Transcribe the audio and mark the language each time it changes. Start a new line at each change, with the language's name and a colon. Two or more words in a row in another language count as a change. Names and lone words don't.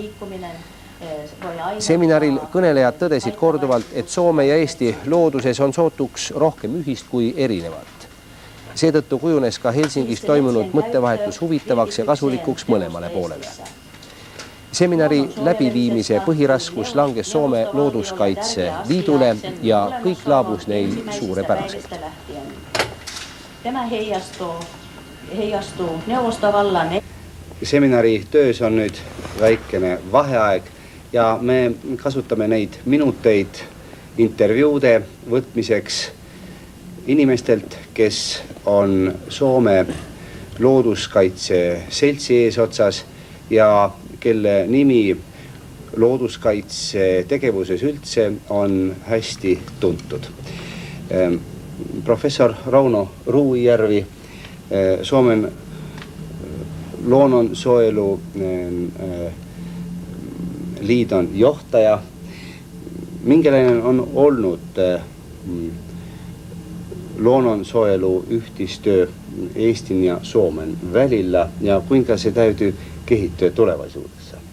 Estonian: Seminaril kõnelejad tõdesid korduvalt, et Soome ja Eesti looduses on sootuks rohkem ühist kui erinevat. Seetõttu kujunes ka Helsingis toimunud mõttevahetus huvitavaks ja kasulikuks mõlemale poolele. Seminari läbiviimise põhiraskus langes Soome looduskaitse liidule ja kõik laabus neil suurepäraselt.
Finnish: Tämä heijastuu neuvostovallan.
Estonian: Seminari töös on nüüd väikene vaheaeg ja me kasutame neid minuteid intervjuude võtmiseks inimestelt, kes on Soome looduskaitse seltsi eesotsas ja kelle nimi looduskaitse tegevuses üldse on hästi tuntud.
Finnish: Professor Rauno Ruujärvi, Suomen luonnonsuojelu liidon johtaja. Minkälainen on ollut luonnonsuojelu yhteistyö Eestin ja Suomen välillä ja kuinka se täytyy kehittyä tulevaisuudessa?